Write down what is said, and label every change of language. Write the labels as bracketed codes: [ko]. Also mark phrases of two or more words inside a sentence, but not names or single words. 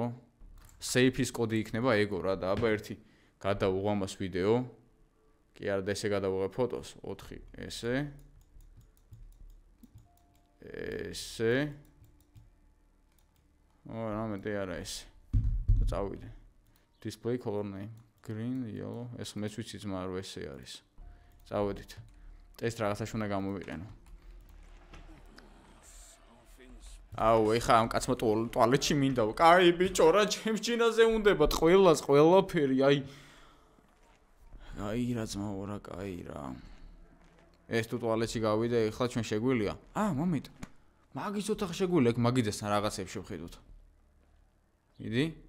[ka] Safe-ის კოდი იქნება ეგო რა და აბა ერთი გადავუღო ამას ვიდეო. კი არა და ესე გადავუღე ფოტოს 4 ესე. ესე რამე არა ეს წავიდე [en] display color name green yellow [ka] ეს მეც ვიცი ძმა რომ ესე არის წავედით ტესტ რაღაცას უნდა გამოვიყენო აუ ეხა ამ კაცმა ტუალეტში მინდა კაი ბიჭო რა ჩემს ჯინაზე უნდებათ ყველას ყველაფერი აი რა ძმაო რა კაი რა ეს თუ ტუალეტში გავიდე ეხლა ჩვენ შეგვილია მომენტ მაგის ოთახი შეგვილია ეგ მაგიდესთან რაღაცებს შევხედოთ მიდი